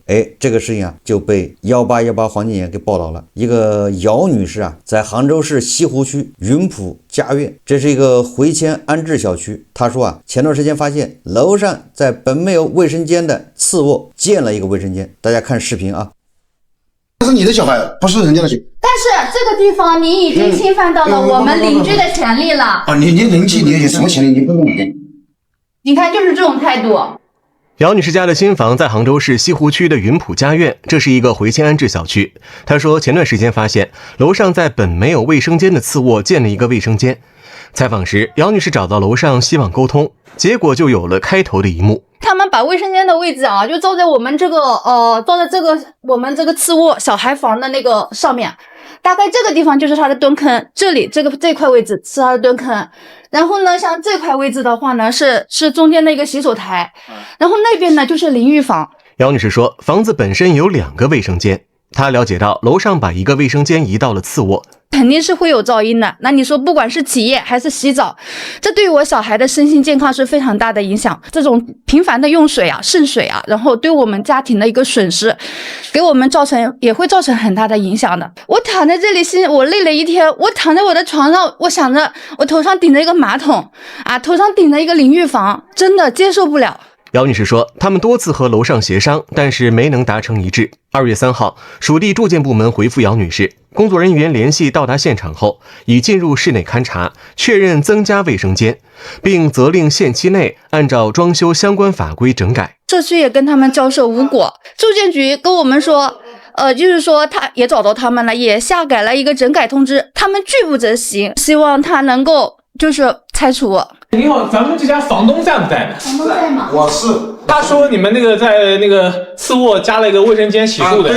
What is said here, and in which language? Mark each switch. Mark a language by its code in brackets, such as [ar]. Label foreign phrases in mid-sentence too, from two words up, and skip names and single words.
[zh] 這個事情啊就被1818黃金眼給報道了。一個姚女士啊，在杭州市西湖區雲浦家苑，這是一個回遷安置小區。他說啊，前段時間發現樓上在本沒有衛生間的次臥建了一個衛生間。大家看視頻啊。這是你的小孩，不是人家的小孩。但是這個地方你已經侵犯到了我們鄰居的權利了。啊，你鄰居，你有什麼權利？你不用理。你看，就是這種態度。姚女士家的新房在杭州市西湖區的雲浦家苑，這是一個回遷安置小區。她說，前段時間發現樓上在本沒有衛生間的次臥建了一個衛生間。採訪時，姚女士找到樓上希望溝通，結果就有了開頭的一幕。他們把衛生間的位置啊，就照在我們這個我們這個次臥小孩房的那個上面，大概這個地方就是他的蹲坑，這裡這塊位置是他的蹲坑。然後呢，像這塊位置的話呢，是中間的一個洗手台，然後那邊呢就是淋浴房。姚女士說，房子本身有2個衛生間，她了解到樓上把一個衛生間移到了次臥，肯定是會有噪音的。那你說不管是起夜還是洗澡，這對於我小孩的身心健康是非常大的影響。這種頻繁的用水啊、滲水啊，然後對我們家庭的一個損失，給我們也會造成很大的影響的。我躺在這裡我累了一天，我躺在我的床上，我想着我頭上頂着一個馬桶啊，頭上頂着一個淋浴房，真的接受不了。姚女士說，他們多次和樓上協商，但是沒能達成一致。2月3號，屬地住建部門回復姚女士，工作人員聯繫到達現場後，已進入室內勘查，確認增加衛生間，並責令限期內按照裝修相關法規整改。社區也跟他們交涉無果，住建局跟我們說，就是說他也找到他們了，也下改了一個整改通知，他們拒不執行，希望他能夠就是拆除。你好，咱们这家房東在不在呢？房东在吗？我是。他说你们那个在那个次卧加了一个卫生间洗漱的。